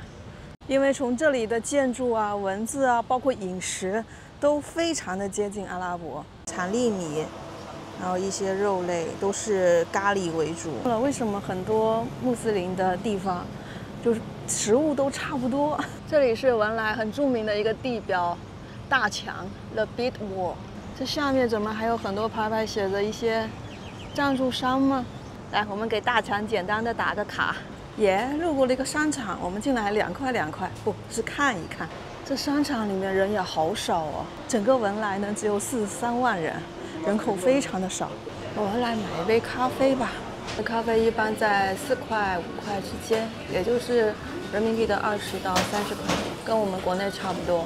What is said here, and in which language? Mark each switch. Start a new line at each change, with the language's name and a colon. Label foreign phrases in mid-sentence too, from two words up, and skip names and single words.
Chinese: 因为从这里的建筑啊、文字啊，包括饮食，都非常的接近阿拉伯。产粒米，然后一些肉类都是咖喱为主。为什麼很多穆斯林的地方，就是食物都差不多？這裡是文萊很著名的一個地標，大牆 The Big Wall。這下面怎麼還有很多牌牌寫着一些贊助商嗎？來，我們給大強簡單的打個卡。路過了一個商場，我們進來2塊 2塊，不是看一看。這商場裡面人也好少哦，整個文萊呢只有43萬人，人口非常的少。我們來買一杯咖啡吧。這咖啡一般在4塊5塊之間，也就是人民幣的20到30塊，跟我們國內差不多。